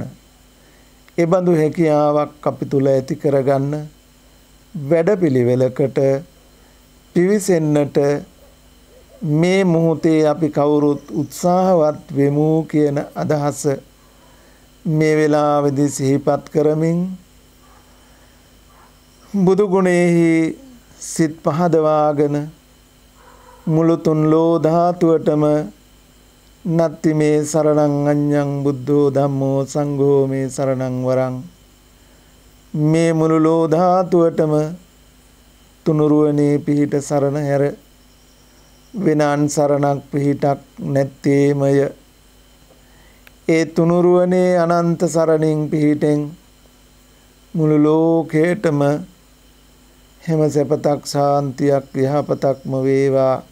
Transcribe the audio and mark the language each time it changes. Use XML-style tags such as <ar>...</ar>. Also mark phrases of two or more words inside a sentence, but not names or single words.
<si>ඒ බඳු හැකියාවක් අපි තුල ඇති කරගන්න වැඩපිළිවෙලකට පිවිසෙන්නට මේ මොහොතේ අපි කවුරුත් උත්සාහවත් වෙමු කියන අදහස මේ වෙලාවේදී සිහිපත් කරමින් බුදු ගුණෙහි සිත් පහදවාගෙන මුළු තුන් ලෝ ධාතුවටම</si> <pi>නත්ති මේ සරණං අඤ්ඤං බුද්ධෝ ධම්මෝ සංඝෝ මේ සරණං වරං,</pi> <si>මේ මුළු ලෝ ධාතුවටම තුනුරුවනේ පිහිට සරණ හැර වෙන අන් සරණක් පිහිටක් නැත්තේමය. ඒ තුනුරුවනේ අනන්ත සරණින් පිහිටෙන් මුළු ලෝකේටම හැම සැපතක්, ශාන්තියක්, යහපතක්ම වේවා.</si>